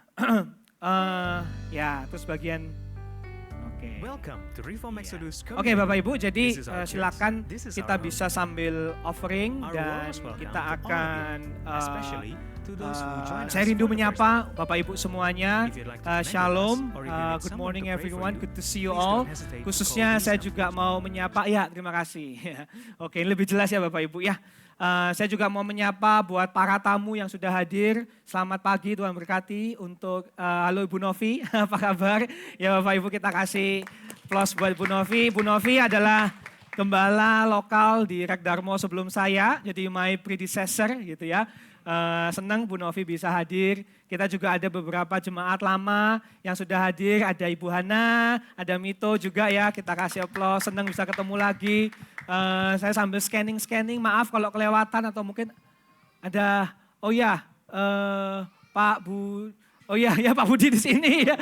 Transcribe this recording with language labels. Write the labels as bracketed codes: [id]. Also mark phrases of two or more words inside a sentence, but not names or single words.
[id] Ya, terus bagian Oke. Oke Bapak Ibu, jadi silakan kita bisa sambil offering dan kita akan Saya rindu menyapa Bapak Ibu semuanya. [en] Shalom, good morning everyone, good to see you all. [id] Khususnya saya juga mau menyapa, ya terima kasih. Oke, lebih jelas ya Bapak Ibu ya. Saya juga mau menyapa buat para tamu yang sudah hadir. Selamat pagi, Tuhan berkati. Untuk halo Ibu Novi, apa kabar? Ya Bapak Ibu, kita kasih plus buat Bu Novi. Bu Novi adalah gembala lokal di Rek Darmo sebelum saya, jadi [en] my predecessor [id] gitu ya. Senang Bu Novi bisa hadir. Kita juga ada beberapa jemaat lama yang sudah hadir. Ada Ibu Hana, ada Mito juga ya. Kita kasih aplaus, senang bisa ketemu lagi. Saya sambil scanning, maaf kalau kelewatan atau mungkin ada, oh ya Pak Bu, oh ya Pak Budi di sini ya.